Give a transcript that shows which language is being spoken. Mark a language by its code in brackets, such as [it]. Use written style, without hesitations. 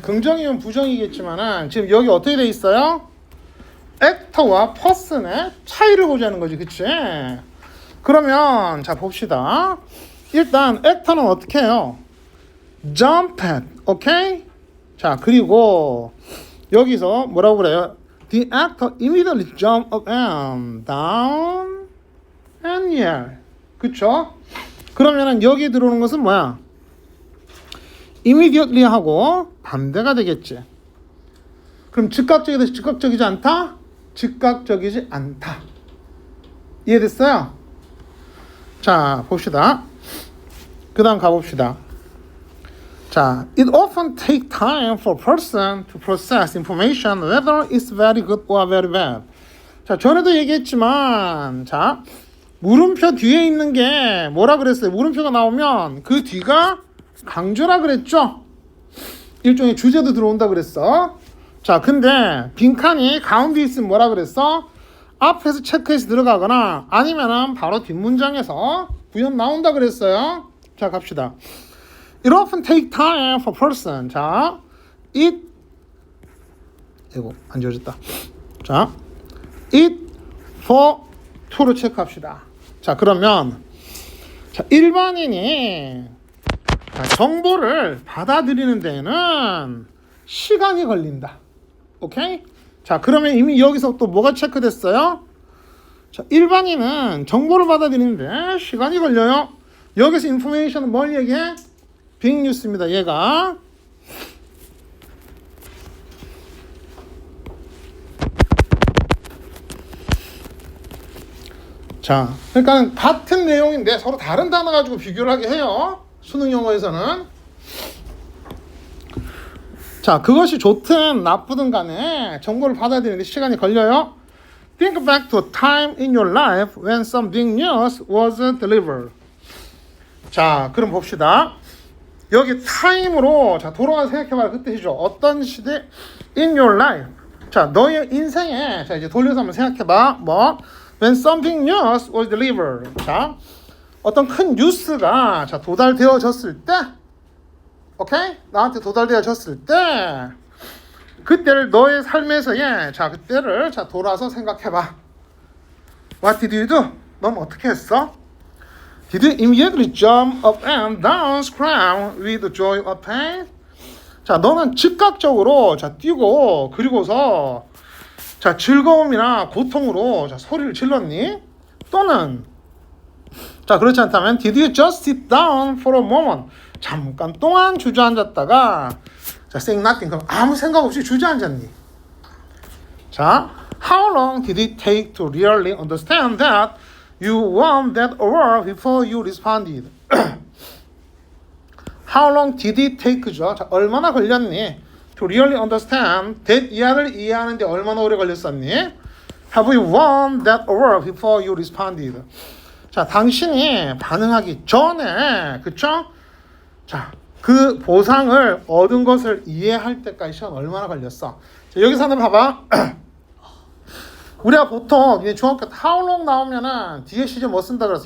[ko] 긍정이면 부정이겠지만은 지금 여기 어떻게 돼 있어요? 액터와 퍼슨의 차이를 보자는 거지. 그치? 그러면 자, 봅시다. 일단 액터는 어떻게 해요? [en] jump at. 오케이? [ko] 자, 그리고 여기서 뭐라고 그래요? [en] The actor immediately jump up and down and yell. [ko] 그쵸? 그러면은 여기 들어오는 것은 뭐야? immediately 하고 반대가 되겠지. 그럼 즉각적이다, 즉각적이지 않다? 즉각적이지 않다. 이해됐어요? 자, 봅시다. 그 다음 가봅시다. [en] 자, it often takes time for a person to process information whether it's very good or very bad. [ko] 자, 전에도 얘기했지만, 자, 물음표 뒤에 있는 게 뭐라 그랬어요? 물음표가 나오면 그 뒤가 강조라 그랬죠? 일종의 주제도 들어온다 그랬어. 자, 근데 빈칸이 가운데 있으면 뭐라 그랬어? 앞에서 체크해서 들어가거나 아니면은 바로 뒷문장에서 부연 나온다 그랬어요. 자, 갑시다. [en] It often take time for person. [ko] 자, it 이거 안 지워졌다. 자, [en] it for to [ko] 로 체크합시다. 자, 그러면 자, 일반인이 정보를 받아들이는 데에는 시간이 걸린다. 오케이? 자, 그러면 이미 여기서 또 뭐가 체크됐어요? 자, 일반인은 정보를 받아들이는데 시간이 걸려요. 여기서 인포메이션은 뭘 얘기해? 빅뉴스입니다. 얘가. 자, 그러니까 같은 내용인데 서로 다른 단어 가지고 비교를 하게 해요. 수능 영어에서는. 자, 그것이 좋든 나쁘든 간에 정보를 받아들이는데 시간이 걸려요. [en] Think back to a time in your life when some big news was delivered. [ko] 자, 그럼 봅시다. 여기 타임으로 자, 돌아가서 생각해봐라. 그 뜻이죠. 어떤 시대 [en] in your life. [ko] 자, 너의 인생에 자 이제 돌려서 한번 생각해봐. 뭐? [en] When something news was delivered. [ko] 자, 어떤 큰 뉴스가 자 도달되어졌을 때, 오케이? 나한테 도달되어졌을 때, 그때를 너의 삶에서의 자 그때를 자 돌아서 생각해봐. [en] What did you do? [ko] 넌 어떻게 했어? [en] Did you immediately jump up and down, scream with joy or pain? [ko] 자, 너는 즉각적으로 자 뛰고 그리고서 자 즐거움이나 고통으로 자 소리를 질렀니? 또는 자 그렇지 않다면 [en] Did you just sit down for a moment? [ko] 잠깐 동안 주저앉았다가 자 [en] saying nothing [ko] 그럼 아무 생각 없이 주저앉았니? [en] 자 How long did it take to really understand that you won that award before you responded? How long did it take죠? [ko] 자, 얼마나 걸렸니? [en] To really understand that [ko] 이하를 이해하는데 얼마나 오래 걸렸었니? [en] Have you won that award before you responded? [ko] 자, 당신이 반응하기 전에, 그쵸? 자, 그 보상을 얻은 것을 이해할 때까지 시간 얼마나 걸렸어? 자, 여기서 한번 봐봐. 우리가 보통 중학교 때 [en] how long [ko] 나오면은 뒤에 시제 뭐 쓴다 그랬어?